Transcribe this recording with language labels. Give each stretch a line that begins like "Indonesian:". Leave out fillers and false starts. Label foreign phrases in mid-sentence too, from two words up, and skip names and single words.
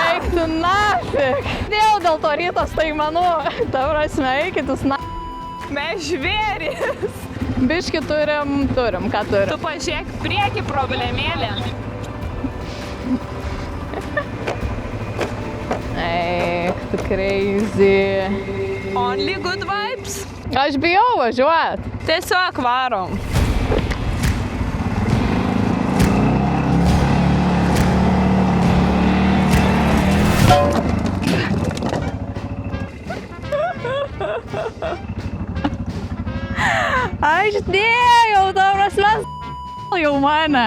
Lithuanian: Tu nafik. Dėl to ryto staigmenų. Ta prasme, eikitus na... Mes žvėrys. Biški turim, ką turim. Tu pažiūrėk prieki problemėlė. Eik, tu crazy.
English: Only good vibes.
Lithuanian: Aš bijau važiuot. Tiesiog varom. Aš dėjau, ta prasme, jau mane.